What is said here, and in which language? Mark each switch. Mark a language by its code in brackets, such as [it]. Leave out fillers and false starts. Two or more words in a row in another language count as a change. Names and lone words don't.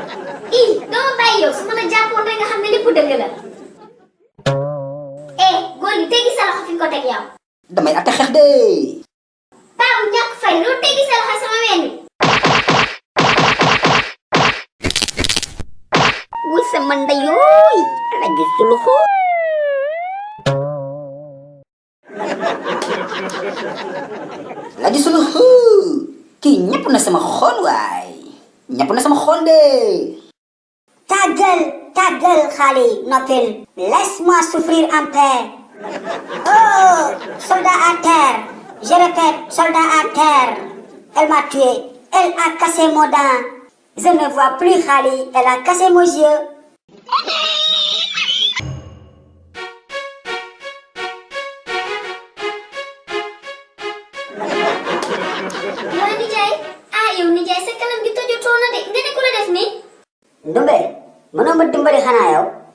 [wo] dama bàyyi yow su ma la jàppoon rek nga xam ne lépp dëgg la. góor gi teggi sa loxo fi nga ko teg yow. Damay atte xeex de. paa bu ñàkk fay doo teggi sa loxo sama ween wi. wuy sama ndeyooy lagi suluxu. Lagi suluhu. Kii ñëpp na sama xol waay. Ñëpp na sama xol de. [fr] Ta gueule Khali noppil. Laisse-moi souffrir en paix. Oh, soldat à terre. Je répète, soldat à terre. Elle m'a tué. Elle a cassé mon dent. Je ne vois plus Khali. Elle a cassé mon yeux. [wo] waa nijaay yow nijaay sa kanam gi tojotoo na de nga ne ku la def nii. Ndumbe mënoo ma dimbali xanaa yow.